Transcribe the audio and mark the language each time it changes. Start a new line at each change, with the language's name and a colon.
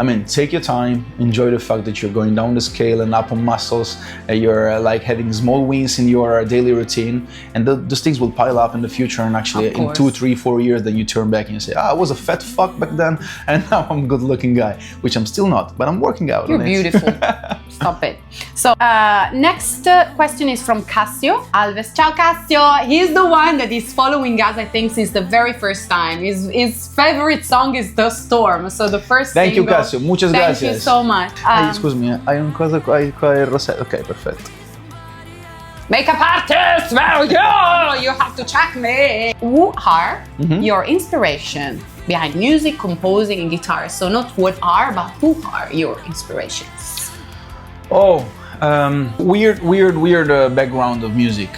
English: I mean, take your time, enjoy the fact that you're going down the scale and up on muscles, you're like having small wins in your daily routine, and those things will pile up in the future, and actually in 2, 3, 4 years, then you turn back and you say, I was a fat fuck back then, and now I'm a good looking guy, which I'm still not, but I'm working out You're on it. beautiful. Stop it. So next question is from Cassio Alves. Ciao Cassio. He's the one that is following us, I think, since the very first time. His favorite song is The Storm. So the first Thank you, single.
Spanish: Cassio. Muchas gracias.
English: Thank you so much.
Italian: Scusami, hai una cosa qua, il rossetto. Ok, perfetto.
English: Makeup artist, where are you? You have to check me. Who are your inspiration behind music, composing, and guitar? So not what are, but who are your inspirations? Oh, weird background of music.